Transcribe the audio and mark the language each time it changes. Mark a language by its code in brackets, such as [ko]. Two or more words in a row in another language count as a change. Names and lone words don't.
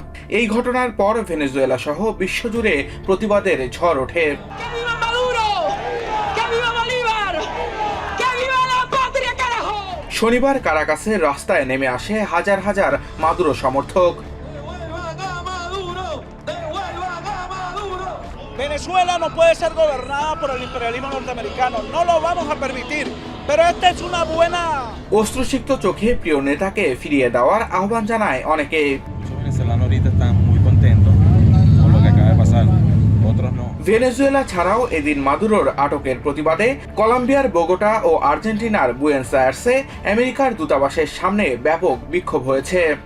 [bn] এই ঘটনার পর ভেনেজুয়েলা সহ বিশ্বজুড়ে প্রতিবাদের ঝড় ওঠে। শনিবার কারাকাসের রাস্তায় নেমে আসে হাজার হাজার মাদুরো সমর্থক। [es] Venezuela no puede ser gobernada por el imperialismo norteamericano. No lo vamos a permitir. Pero esta es una buena. [bn] অশ্রুসিক্ত চোখে প্রিয় নেতাকে ফিরিয়ে দেওয়ার আহ্বান জানায় অনেকে। ভেনেজুয়েলা ছাড়াও এদিন মাদুরোর আটকের প্রতিবাদে কলম্বিয়ার বোগোটা ও আর্জেন্টিনার বুয়েন্স আয়ার্সে আমেরিকার দূতাবাসের সামনে ব্যাপক বিক্ষোভ হয়েছে।